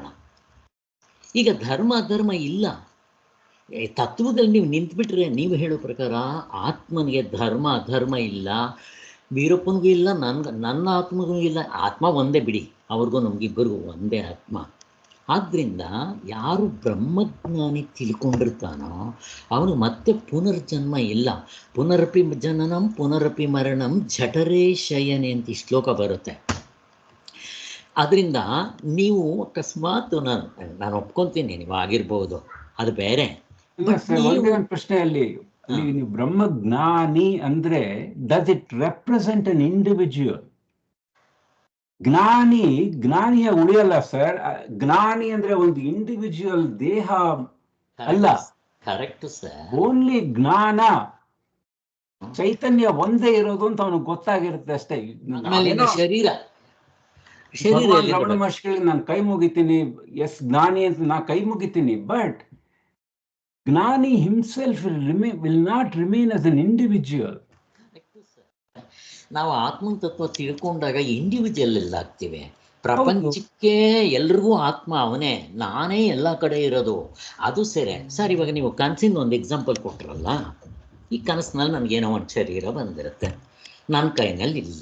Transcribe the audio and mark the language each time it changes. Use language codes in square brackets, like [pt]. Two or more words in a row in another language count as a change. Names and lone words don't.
[kn] ಈಗ ಧರ್ಮ ಅಧರ್ಮ ಇಲ್ಲ, ತತ್ವದಲ್ಲಿ ನೀವು ನಿಂತುಬಿಟ್ರೆ ನೀವು ಹೇಳೋ ಪ್ರಕಾರ ಆತ್ಮನಿಗೆ ಧರ್ಮ ಅಧರ್ಮ ಇಲ್ಲ, ವೀರಪ್ಪನಿಗೂ ಇಲ್ಲ, ನನ್ನ ಆತ್ಮಗೂ ಇಲ್ಲ. ಆತ್ಮ ಒಂದೇ ಬಿಡಿ, ಅವ್ರಿಗೂ ನಮಗಿಬ್ಬರಿಗೂ ಒಂದೇ ಆತ್ಮ. ಆದ್ದರಿಂದ ಯಾರು ಬ್ರಹ್ಮಜ್ಞಾನಿ ತಿಳ್ಕೊಂಡಿರ್ತಾನೋ ಅವನು ಮತ್ತೆ ಪುನರ್ಜನ್ಮ ಇಲ್ಲ. [sa] ಪುನರಪಿ ಜನನಂ ಪುನರಪಿ ಮರಣಂ ಜಠರೇ ಶಯನೆ [kn] ಅಂತ ಈ ಶ್ಲೋಕ ಬರುತ್ತೆ. ಅದರಿಂದ ನೀವು ಅಕಸ್ಮಾತ್ ನಾನು ಒಪ್ಕೊತೀನಿ ನೀವು ಆಗಿರ್ಬೋದು, ಅದು ಬೇರೆ. ಪ್ರಶ್ನೆಯಲ್ಲಿ ನೀವು ಬ್ರಹ್ಮಜ್ಞಾನಿ ಅಂದ್ರೆ [en] does it represent an individual? [kn] ಜ್ಞಾನಿಯ ಉಳಿಯಲ್ಲ ಸರ್. ಜ್ಞಾನಿ ಅಂದ್ರೆ ಒಂದು ಇಂಡಿವಿಜುವಲ್ ದೇಹ ಅಲ್ಲ. [en] correct sir. [kn] ಓನ್ಲಿ ಜ್ಞಾನ. ಚೈತನ್ಯ ಒಂದೇ ಇರೋದು ಅಂತ ಅವನಿಗೆ ಗೊತ್ತಾಗಿರುತ್ತೆ ಅಷ್ಟೇ. ಆಮೇಲೆ ಇನ್ನು ಶರೀರ ಭಗವಾನ್ ರಮಣ ಎಲ್ಲಿರ್ಬೇಕು? ಮಹರ್ಷಿಗಳಿಗೆ ನಾನು ಕೈ ಮುಗಿತೀನಿ, ಎಸ್ ಜ್ಞಾನಿ ಅಂತ ನಾ ಕೈ ಮುಗಿತೀನಿ, [en] but ಜ್ಞಾನಿ himself will not remain as an individual. [kn] ನಾವು ಆತ್ಮನ ತತ್ವ ತಿಳ್ಕೊಂಡಾಗ ಇಂಡಿವಿಜುವಲ್ ಎಲ್ಲ ಆಗ್ತೀವಿ. ಪ್ರಪಂಚಕ್ಕೆ ಎಲ್ರಿಗೂ ಆತ್ಮ ಅವನೇ, ನಾನೇ ಎಲ್ಲ ಕಡೆ ಇರೋದು. ಅದು ಸರಿ ಸರ್. ಇವಾಗ ನೀವು ಕನಸಿನ ಒಂದು ಎಕ್ಸಾಂಪಲ್ ಕೊಟ್ರಲ್ಲ, ಈ ಕನಸಿನಲ್ಲಿ ನನಗೇನೋ ಒಂದು ಶರೀರ ಬಂದಿರುತ್ತೆ, ನನ್ನ ಕೈನಲ್ಲಿ ಇಲ್ಲ.